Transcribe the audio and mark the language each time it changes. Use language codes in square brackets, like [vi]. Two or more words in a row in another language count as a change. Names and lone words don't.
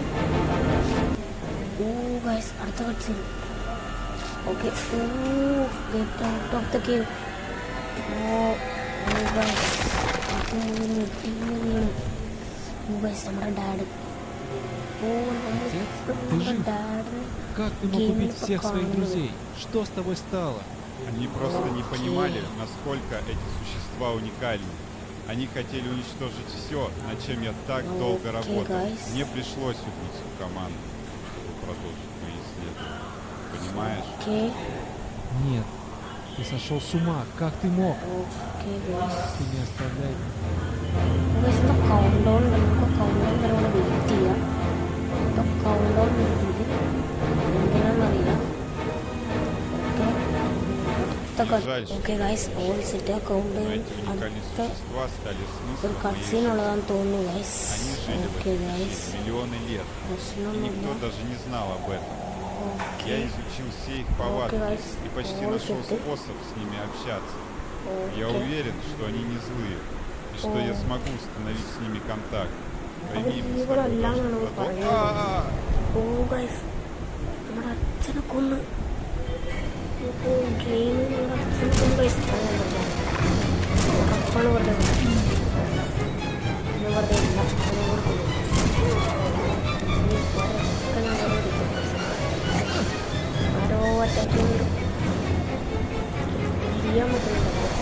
[en] oh guys, [ml] അടുത്ത കട്സിൻ. [en] Okay, oh get out of the cave. oh guys, [ml] അത് മെറ്റീരിയലാണ്. [en] oh guys, [ml] നമ്മുടെ ഡാഡ്. ഓ, നമ്മുടെ ഡാഡ്. [ru] Как ты мог убить всех своих друзей? Что с тобой стало? Они просто не понимали, насколько эти существа уникальны. Они хотели уничтожить все, над чем я так долго работал. Мне пришлось убить всю команду, чтобы продолжить мои исследования. Понимаешь? Нет, ты сошел с ума. Как ты мог? Ты не оставляй меня. [en] Okay guys, all set. [ml] കൗണ്ട് അടുത്ത ഒരു കട്സീൻ ഉള്ളതാണെന്ന് തോന്നുന്നു ഗൈസ്. [en] Okay guys, [ru] Никто даже не знал об этом. Я изучил все их повадки и почти нашел способ с ними общаться. Я уверен, что они не злые и что я смогу установить с ними контакт. Пойми, мы с тобой должны продолжить. [ml] ഓ ഗൈസ്, നമ്മുടെ അച്ഛനെ കൊന്ന്. ഗെയിമിൽ അച്ഛനെ കൊന്ന് ഗൈസ്. ഉറപ്പാണ് പറഞ്ഞത്. വെറുതെ ഇല്ല, ആരോ അറ്റാക്ക് ചെയ്യാൻ പറ്റുന്നുണ്ട്.